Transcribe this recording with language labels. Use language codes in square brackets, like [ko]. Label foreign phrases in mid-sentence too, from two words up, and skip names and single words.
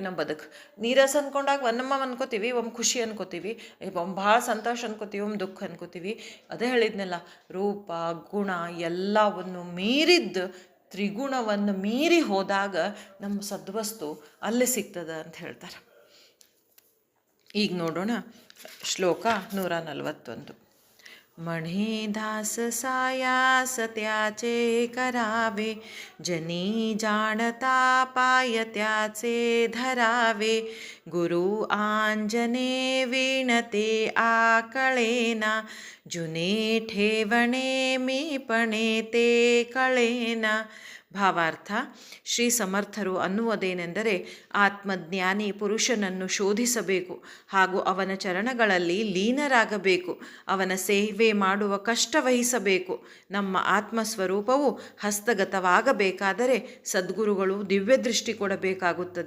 [kn] ನಮ್ಮ ಬದುಕು ನೀರಸ ಅಂದ್ಕೊಂಡಾಗ ಒಮ್ಮೆ ಅನ್ಕೋತೀವಿ, ಒಮ್ಮೆ ಖುಷಿ ಅನ್ಕೋತೀವಿ, ಒಮ್ಮೆ ಭಾಳ ಸಂತೋಷ ಅನ್ಕೋತೀವಿ, ಒಮ್ಮೆ ದುಃಖ ಅನ್ಕೋತೀವಿ. ಅದೇ ಹೇಳಿದ್ನಲ್ಲ, ರೂಪ ಗುಣ ಎಲ್ಲವನ್ನು ಮೀರಿದ್ದು, ತ್ರಿಗುಣವನ್ನು ಮೀರಿ ಹೋದಾಗ ನಮ್ಮ ಸದ್ವಸ್ತು ಅಲ್ಲಿ ಸಿಗ್ತದೆ ಅಂತ ಹೇಳ್ತಾರೆ. ಈಗ ನೋಡೋಣ ಶ್ಲೋಕ 141. [mr] मणिदास सायास त्याचे करावे, जनी जाणता पाय त्याचे धरावे, गुरु आंजने विणते आकळेना, जुने ठेवणे मीपणे ते कळेना. [kn] ಭಾವಾರ್ಥ: ಶ್ರೀ ಸಮರ್ಥರು ಅನ್ನುವುದೇನೆಂದರೆ, ಆತ್ಮಜ್ಞಾನಿ ಪುರುಷನನ್ನು ಶೋಧಿಸಬೇಕು ಹಾಗೂ ಅವನ ಚರಣಗಳಲ್ಲಿ ಲೀನರಾಗಬೇಕು, ಅವನ ಸೇವೆ ಮಾಡುವ ಕಷ್ಟ ವಹಿಸಬೇಕು. ನಮ್ಮ ಆತ್ಮಸ್ವರೂಪವು ಹಸ್ತಗತವಾಗಬೇಕಾದರೆ ಸದ್ಗುರುಗಳು ದಿವ್ಯದೃಷ್ಟಿ ಕೊಡಬೇಕಾಗುತ್ತದೆ.